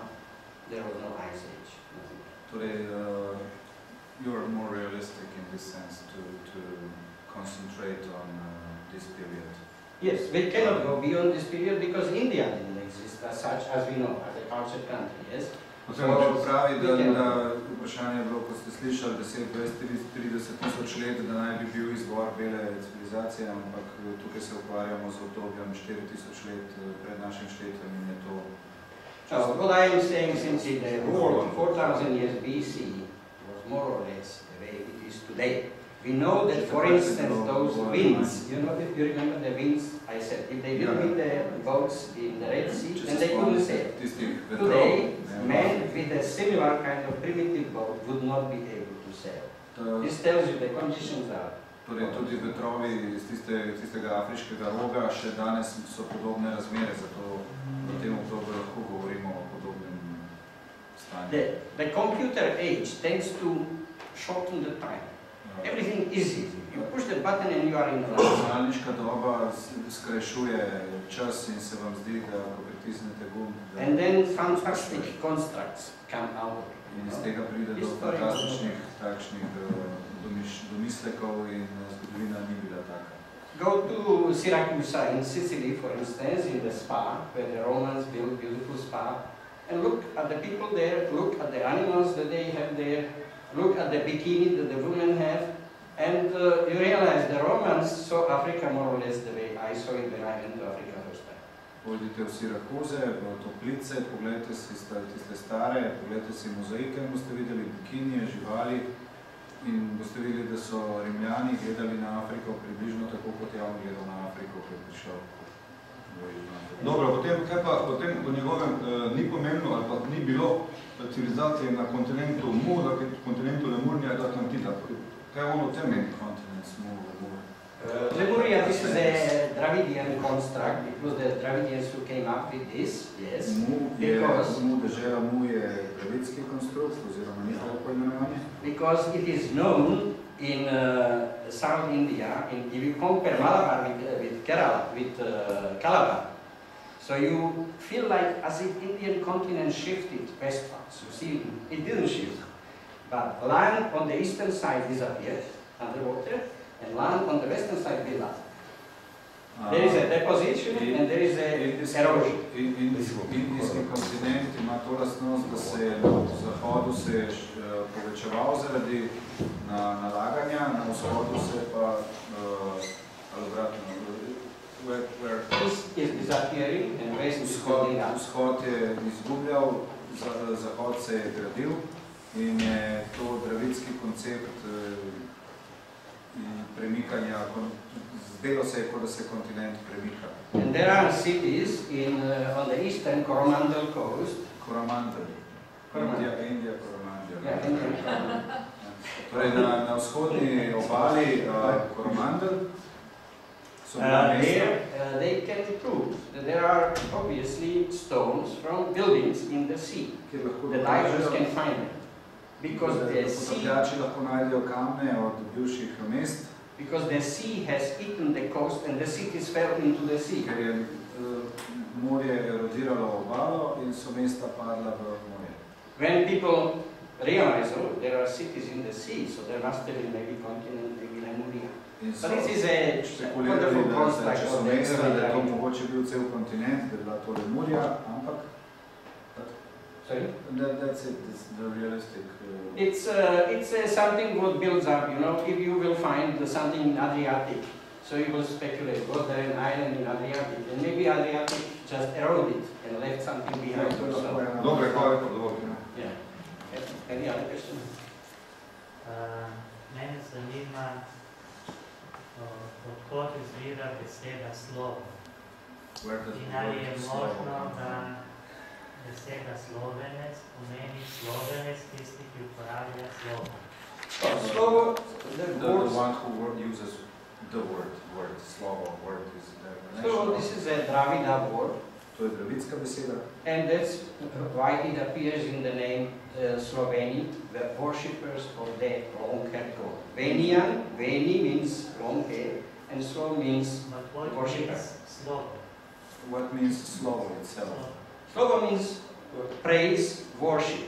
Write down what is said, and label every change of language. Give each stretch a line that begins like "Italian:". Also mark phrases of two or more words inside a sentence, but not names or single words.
English: There was no ice age. Today, you are more realistic in this sense to concentrate on this period. Yes, we cannot go beyond this period because India didn't exist as such, as we know, as a cultured country, yes?
Slovenian: Pravi, da vprašanje je bilo, ko ste slišali 10, 20, 30 tisoč let, da naj bi bil izvor bele civilizacije, ampak tukaj se ukvarjamo z obdobjem 4000 let pred našim štetjem in je to...
English: What I am saying, since the world 4,000 years BC was more or less the way it is today. We know that, for instance, those winds, you know, if you remember the winds, I said, if they didn't meet the boats in the Red Sea, then they couldn't sail. Today, men with a similar kind of primitive boat would not be able to sail. This tells you the conditions are.
Slovenian: Torej, tudi vetrovi iz tistega afriškega roga še danes so podobne razmere, zato v tem obdobju lahko govorimo o podobnem stanju.
English: The computer age tends to shorten the time. Everything is easy. You push the button and you are in the line.
Slovenian: Računalniška doba skrajšuje čas in se vam zdi, da ko pritisnete gumb.
English: And then fantastic constructs come out.
Slovenian: In iz tega pride do fantastičnih takšnih domislekov in zgodovina ni bila taka.
English: Go to Syracuse in Sicily, for instance, in the spa, where the Romans built beautiful spa, and look at the people there, look at the animals that they have there, look at the bikini that the women have, and you realize the Romans saw Africa more or less the way I saw it when I went to Africa first time.
Slovenian: Pojdite v Sirakuze, v toplice, pogledajte si tiste stare, pogledajte si mozaike in boste videli bikinije, živali in boste videli, da so Rimljani gledali na Afriko približno tako, kot je on gledal na Afriko, ko je prišel v Južno Afriko. Dobro, potem po njegovem ni pomembno ali pa ni bilo civilizacije na kontinentu Mu, na kontinentu Lemurnija in Atlantida. Kaj je on o tem meni? Kontinent Mu, Lemur.
English: Lemuria, this is a Dravidian construct. It was the Dravidians who came up with this, yes.
Slovenian: Dežela Mu je dravidski konstrukt, oziroma njihovo poimenovanje.
English: Because it is known in South India, and if you compare Malabar with Kerala, with Calabar, so you feel like as if Indian continent shifted westwards. You see, it didn't shift. But land on the eastern side disappeared underwater, and land on the western side built up. There is a deposition and there is a erosion.
Slovenian: Indijski kontinent ima to lastnost, da se je na zahodu se povečeval zaradi nalaganja, na vzhodu se pa obratno.
English: East is disappearing and west is building up.
Slovenian: Vzhod je izgubljal, zahod se je gradil in je to dravidski koncept premikanja, zdelo se je, kot da se kontinent premika.
English: And there are cities on the eastern Coromandel coast.
Slovenian: Coromandel. Indija Coromandel.
English: Yeah, India.
Slovenian: Torej na vzhodni obali Coromandel so bila mesta.
English: They can prove that there are obviously stones from buildings in the sea. The divers can find them. Because
Slovenian: potapljači lahko najdejo kamne od bivših mest.
English: Because the sea has eaten the coast and the cities fell into the sea.
Slovenian: Ker je morje erodiralo obalo in so mesta padla v morje.
English: When people realize, oh, there are cities in the sea, so there must have been maybe continent, maybe Lemuria. But this is a wonderful construct of the early
Slovenian: da je to mogoče bil cel kontinent, da je bila to Lemurija, ampak...
English: Sorry? That's it, it's the realistic... It's something what builds up, you know, if you will find something in Adriatic, so you will speculate, was there an island in Adriatic? And maybe Adriatic just eroded and left something behind.
Slovenian: Dobre, hvala po dovolj.
English: Yeah. Any other question?
Slovenian: Mene zanima, odkot izvira beseda slovo. In ali je možno, da beseda slovenec pomeni slovenec tisti, ki uporablja slovo. Slovo,
English: the one who uses the word, slovo, word is the Slovo, this is a Dravida word.
Slovenian: To je dravidska beseda.
English: And that's why it appears in the name Sloveni, the worshippers of the long-haired god. Venian, Veni means long hair, and Slovo means worshipper. What means slovo itself? Slovo means praise, worship.